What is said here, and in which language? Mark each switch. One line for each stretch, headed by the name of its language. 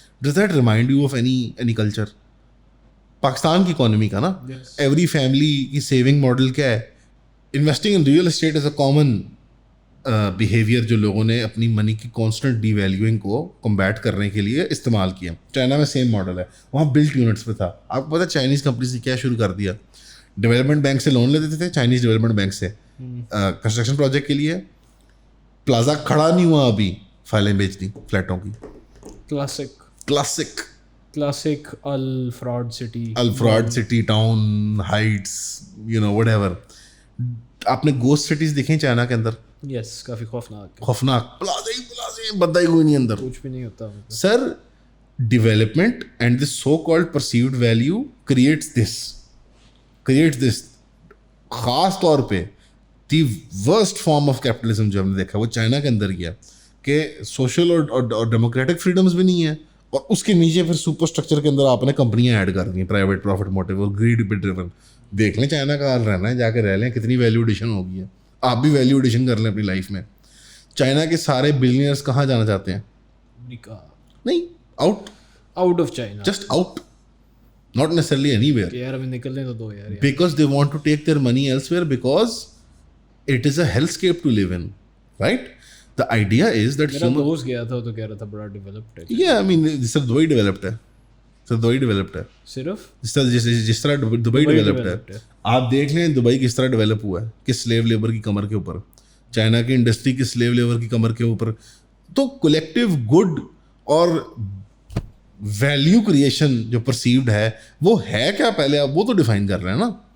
English: Does that remind you of any culture?
Urdu: Pakistan کی economy کا نا, ایوری فیملی کی سیونگ ماڈل کیا ہے؟
English: investing in real estate is a common behaviour
Urdu: جو لوگوں نے اپنی منی کی کانسٹنٹ ڈی ویلیوئنگ کو کمبیٹ کرنے کے لیے استعمال کیا. چائنا میں سیم ماڈل ہے, وہاں بلٹ یونٹس پہ تھا. آپ کو پتا چائنیز کمپنی سے کیا شروع کر دیا؟ ڈیولپمنٹ بینک سے لون لیتے تھے, چائنیز ڈیولپمنٹ بینک سے کنسٹرکشن پروجیکٹ کے لیے. پلازا کھڑا نہیں ہوا ابھی, فائلیں بیچ دی فلیٹوں کی.
English: Classic الفراڈ city, town heights, you know whatever.
Urdu: آپ نے گوسٹ سٹیز دیکھیں چائنا کے اندر؟ یس, کافی خوفناک. پلازے بندہ ہی کوئی نہیں اندر, کچھ بھی نہیں ہوتا. سر development and this so called perceived value creates دس خاص طور پہ
English: the worst form of capitalism
Urdu: جو ہم نے دیکھا وہ چائنا کے اندر کیا کہ سوشل اور ڈیموکریٹک فریڈمز بھی نہیں ہیں, اور اس کے نیچے پھر سپر اسٹرکچر کے اندر آپ نے کمپنیاں ایڈ کر دی ہیں, پرائیویٹ پروفٹ موٹیو اور گریڈ پہ ڈریون. دیکھ لیں چائنا کا حال رہنا ہے, جا کے رہ لیں, کتنی ویلیو ایڈیشن ہوگی ہے. آپ بھی ویلیو ایڈیشن کر لیں اپنی لائف میں. چائنا کے سارے بلینئرز کہاں جانا چاہتے ہیں؟ نہیں,
English: Out of China, just out, not necessarily anywhere.
Urdu: یار ہمیں نکلنے تو دو یار.
English: Because they want to take their money elsewhere because it is a hellscape to live in, right? The idea is that
Urdu: میرا دوست گیا تھا تو کہہ رہا تھا بڑا ڈیولپڈ ہے.
English: Yeah, I mean this is
Urdu: Dubai developed ہے, سر دبئی ڈیولپڈ ہے صرف جس طرح دبئی ڈیولپڈ ہے. آپ دیکھ لیں دبئی کس طرح ڈیولپ ہوا ہے, کس سلیو لیبر کی کمر کے اوپر. چائنا کی انڈسٹری کس سلیو لیبر کی کمر کے اوپر. تو کولیکٹیو گڈ اور ویلیو کریشن جو پرسیوڈ ہے وہ ہے کیا, پہلے آپ وہ تو ڈیفائن کر رہے ہیں نا.